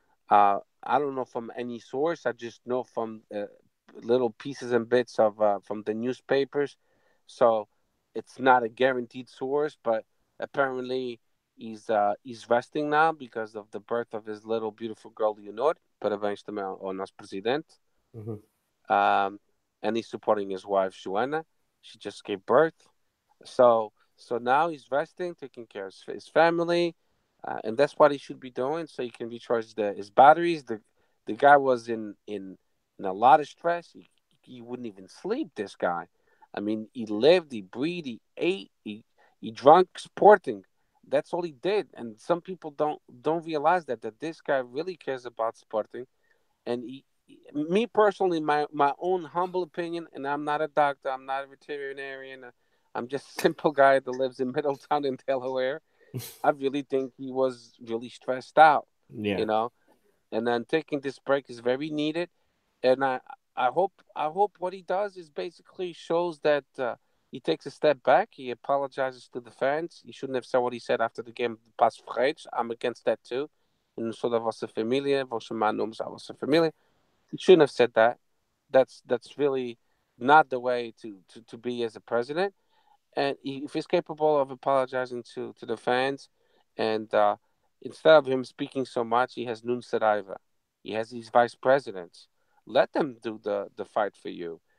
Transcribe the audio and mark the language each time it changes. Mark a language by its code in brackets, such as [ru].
[en] I don't know from any source. I just know from little pieces and bits of from the newspapers. So it's not a guaranteed source, but apparently he's resting now because of the birth of his little beautiful girl Leonor. [pt] Parabéns também ao nosso presidente. Mhm. [en] Um, and he's supporting his wife Joanna. She just gave birth. So now he's resting, taking care of his family, and that's what he should be doing. So he can recharge his batteries. The guy was in a lot of stress. He wouldn't even sleep. This guy, I mean, he lived, he breathed, he ate, he drank Sporting. That's all he did. And some people don't realize that this guy really cares about Sporting. And me personally, my own humble opinion, and I'm not a doctor, I'm not a veterinarian, I'm just a simple guy that lives in Middletown in Delaware. I really think he was really stressed out, Yeah. you know. And then taking this break is very needed. And I hope what he does is basically shows that he takes a step back. He apologizes to the fans. He shouldn't have said what he said after the game. Passo Ferreiros. I'm against that too. [pt] Eu não sou da vossa família, vou chamar nomes à vossa família. [en] He shouldn't have said that. That's really not the way to be as a president. And if he's capable of apologizing to the fans, and instead of him speaking so much, he has Nun Saraiva. He has these vice presidents. Let them do the fight for you.